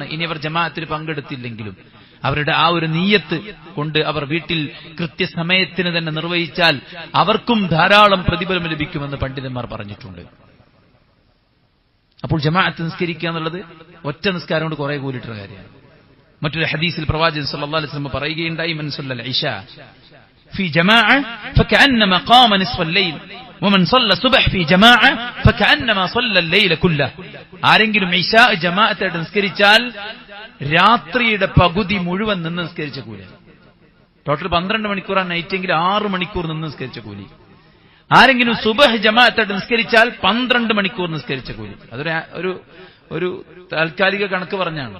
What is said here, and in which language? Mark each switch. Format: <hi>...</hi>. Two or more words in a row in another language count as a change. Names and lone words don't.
<ml>ഇനി അവർ ജമാഅത്തിൽ പങ്കെടുത്തില്ലെങ്കിലും അവരുടെ ആ ഒരു നീയത്ത് കൊണ്ട് അവർ വീട്ടിൽ കൃത്യസമയത്തിന് തന്നെ നിർവഹിച്ചാൽ അവർക്കും ധാരാളം പ്രതിഫലം ലഭിക്കുമെന്ന് പണ്ഡിതന്മാർ പറഞ്ഞിട്ടുണ്ട്. അപ്പോൾ ജമാഅത്ത് നിസ്കരിക്കുക എന്നുള്ളത് ഒറ്റ നിസ്കാരം കൊണ്ട് കുറെ കൂലിട്ടുള്ള കാര്യമാണ്. മറ്റൊരു ഹദീസിൽ പ്രവാചകൻ</ml> <ar>صلى الله عليه وسلم പറയുകയുണ്ടായി, من صلى العشاء في جماعة فكأنما قام نصف الليل ومن صلى الصبح في جماعة فكأنما صلى الليل كله.</ar> <ml>ആരെങ്കിലും ഇശാ ജമാഅത്തായിട്ട് നിസ്കരിച്ചാൽ രാത്രിയുടെ പകുതി മുഴുവൻ നിന്ന് നിസ്കരിച്ച കൂലി. ടോട്ടൽ 12 മണിക്കൂറാണ് നൈറ്റെങ്കിൽ 6 മണിക്കൂർ നിന്ന് നിസ്കരിച്ച കൂലി. ആരെങ്കിലും സുബഹ് ജമാഅത്തായിട്ട് നിസ്കരിച്ചാൽ 12 മണിക്കൂർ നിസ്കരിച്ച കൂലി. അതൊരു ഒരു താൽക്കാലിക കണക്ക് പറഞ്ഞാണ്.</ml>